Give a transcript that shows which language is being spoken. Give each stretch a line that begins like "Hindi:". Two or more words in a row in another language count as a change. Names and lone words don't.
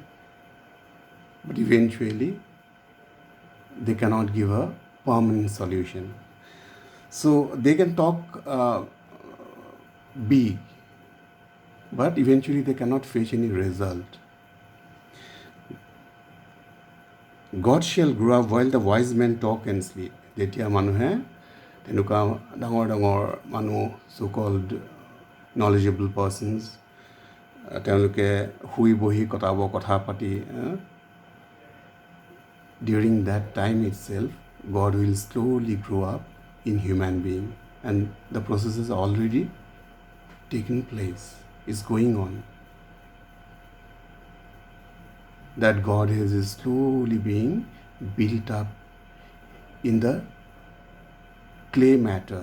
English: But eventually, they cannot give a permanent solution. So they can talk big, but eventually they cannot fetch any result. God shall grow up while the wise men talk and sleep.
Assamese: যেতিয়া মানুহে তেনেকুৱা ডাঙৰ ডাঙৰ মানুহ
English: so called knowledgeable persons
Assamese: তেওঁলোকে শুই বহি কটাব কথা পাতি
English: during that time itself God will slowly grow up in human being, and the process is already taken place, is going on. That God is slowly being built up in the clay matter.